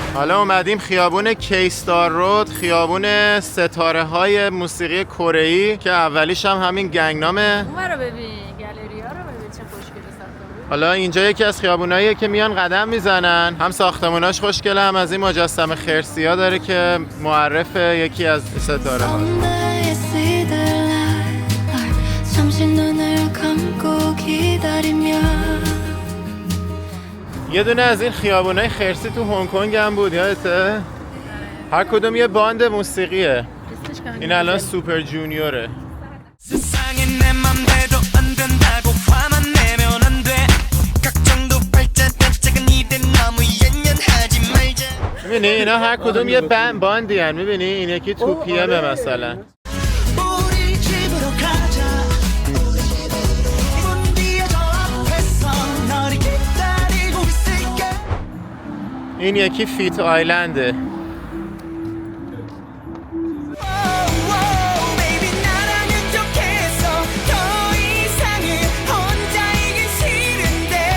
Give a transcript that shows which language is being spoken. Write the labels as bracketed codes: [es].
[fa] حالا اومدیم خیابون کیستار رود، خیابون ستاره های موسیقی کره‌ای که اولیش هم همین گنگنامه. اون رو ببین، گالریا رو ببین چه خوشگلی ساخته. حالا اینجا یکی از خیابوناییه که میان قدم میزنن، هم ساختموناش خوشگله، هم از این مجسمه خرسیا داره که معرف یکی از ستاره ها. [ko] 썸네에 시들라 잠시 눈을 감고 기다리며 [fa] یه دونه از این خیابونای خرسی تو هنگ کنگ هم بود، یادته؟ هر کدوم یه باند موسیقیه. این الان سوپر جونیوره. [ko] 세상에 내 맘대로 안 된다고 화만 내면 안 돼. 걱정도 팔자된 작은 일에 너무 연연하지 말자. [fa] میبینی اینا هر کدوم یه باندی هن. میبینی این یکی تو پی امه مثلا. [ko] 우리 집으로 가자. 문 뒤에 저 앞에서 너를 기다리고 있을게. [fa] این یکی فیت آیلنده. [ko] Baby 나라면 좋겠어. 더 이상은 혼자이긴 싫은데.